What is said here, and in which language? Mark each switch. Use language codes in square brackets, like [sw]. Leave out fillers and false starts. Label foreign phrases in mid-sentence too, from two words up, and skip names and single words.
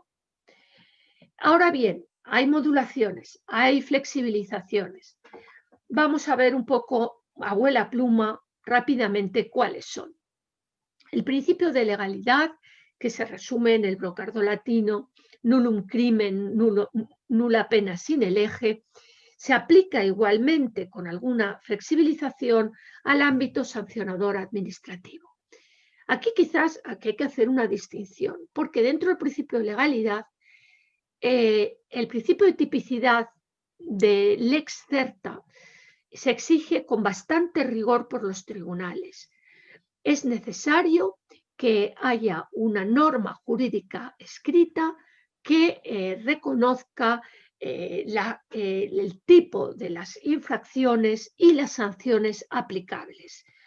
[es] Ahora bien, hay modulaciones, hay flexibilizaciones. Vamos a ver un poco, abuela pluma, rápidamente cuáles son. El principio de legalidad, que se resume en el brocardo latino, [la] nullum crimen, nulla pena sine lege, [es] se aplica igualmente con alguna flexibilización al ámbito sancionador administrativo. Aquí quizás hay que hacer una distinción, porque dentro del principio de legalidad, el principio de tipicidad de [la] lex certa [es] se exige con bastante rigor por los tribunales. Es necesario que haya una norma jurídica escrita que reconozca el tipo de las infracciones y las sanciones aplicables.